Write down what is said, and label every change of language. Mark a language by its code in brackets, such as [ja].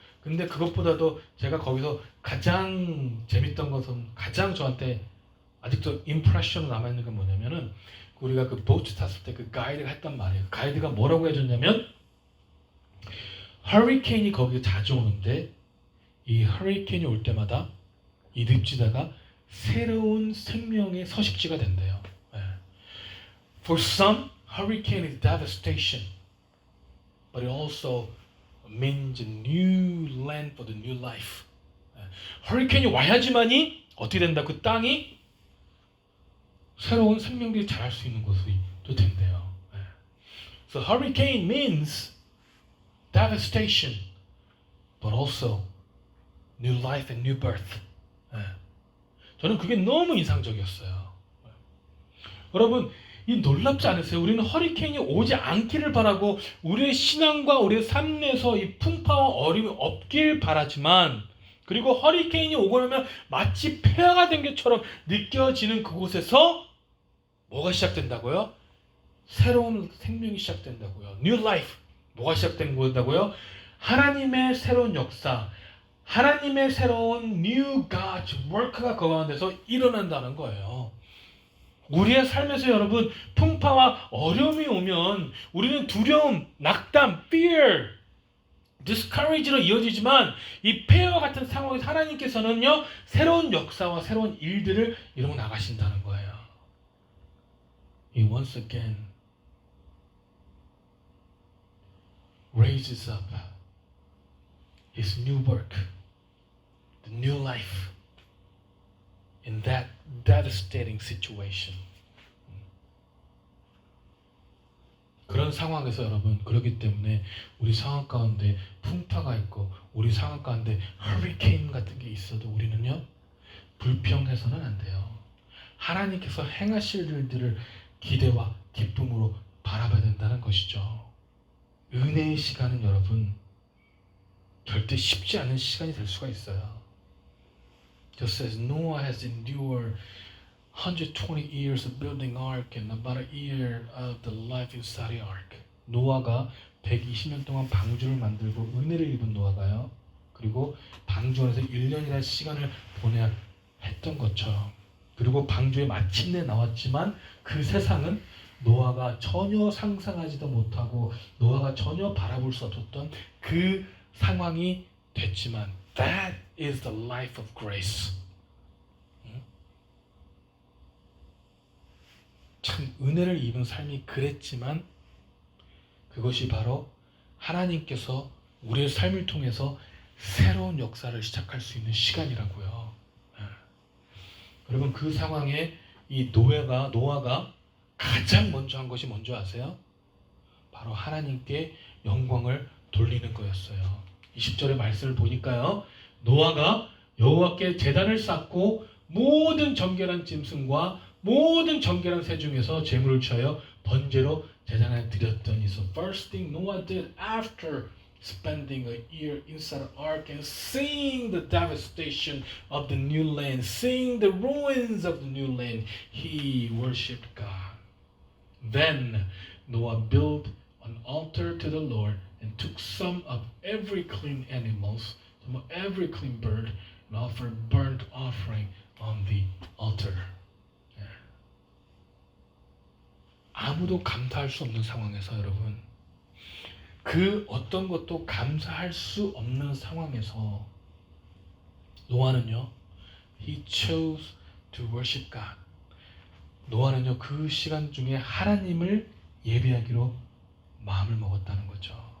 [ko] 근데 그것보다도 제가 거기서 가장 재밌던 것은 가장 저한테 아직도 임프레션으로 남아있는 건 뭐냐면은 우리가 그 보트 탔을 때 그 가이드가 했단 말이에요. 가이드가 뭐라고 해줬냐면 허리케인이 거기에 자주 오는데 이 허리케인이 올 때마다 이 늪지대가 새로운 생명의 서식지가 된대요. [en] For some, hurricane is devastation, but it also means a new land for the new life. [ko] 허리케인이 와야지만이 어떻게 된다? 그 땅이 새로운 생명들이 자랄 수 있는 곳이 또 된대요. [en] So hurricane means devastation, but also new life and new birth. [ko] 저는 그게 너무 인상적이었어요. 여러분, 이 놀랍지 않으세요? 우리는 허리케인이 오지 않기를 바라고 우리의 신앙과 우리의 삶에서 이 풍파와 어려움이 없길 바라지만, 그리고 허리케인이 오고 나면 마치 폐허가 된 것처럼 느껴지는 그곳에서 뭐가 시작된다고요? 새로운 생명이 시작된다고요. [en] New life. [ko] 뭐가 시작된 거다고요? 하나님의 새로운 역사, 하나님의 새로운 New God's work가 그 가운데서 일어난다는 거예요. 우리의 삶에서 여러분 풍파와 어려움이 오면 우리는 두려움, 낙담, [en] fear, discourage [ko] 로 이어지지만 이 폐허 같은 상황에서 하나님께서는요 새로운 역사와 새로운 일들을 이루어 나가신다는 거예요. [en] He once again raises up His new work, the new life in that devastating situation. [ko] 그런 상황에서 여러분, 그렇기 때문에 우리 상황 가운데 풍파가 있고 우리 상황 가운데 허리케인 같은 게 있어도 우리는요 불평해서는 안 돼요. 하나님께서 행하실 일들을 기대와 기쁨으로 바라봐야 된다는 것이죠. 은혜의 시간은 여러분 절대 쉽지 않은 시간이 될 수가 있어요. [en] Just as Noah has endured 120 years of building ark and about a year of the life inside the ark. [ko] 노아가 120년 동안 방주를 만들고 은혜를 입은 노아가요. 그리고 방주 안에서 1년이라는 시간을 보내야 했던 것처럼. 그리고 방주에 마침내 나왔지만 그 세상은 노아가 전혀 상상하지도 못하고 노아가 전혀 바라볼 수 없었던 그 상황이 됐지만 [en] that is the life of grace. [ko] 참 은혜를 입은 삶이 그랬지만 그것이 바로 하나님께서 우리의 삶을 통해서 새로운 역사를 시작할 수 있는 시간이라고요. 여러분 그 상황에 이 노아가 가장 먼저 한 것이 뭔지 아세요? 바로 하나님께 영광을 돌리는 거였어요. 20절의 말씀을 보니까요. 노아가 여호와께 제단을 쌓고 모든 정결한 짐승과 모든 정결한 새 중에서 제물을 취하여 번제로 제단에 드렸더니 [en] So first thing Noah did after spending a year inside an ark and seeing the devastation of the new land, seeing the ruins of the new land, he worshipped God. Then Noah built an altar to the Lord and took some of every clean animals, some of every clean bird, and offered burnt offering on the altar. [ko] 아무도 감사할 수 없는 상황에서 여러분, 그 어떤 것도 감사할 수 없는 상황에서 노아는요, [en] he chose to worship God. [ko] 노아는요, 그 시간 중에 하나님을 예배하기로 마음을 먹었다는 거죠.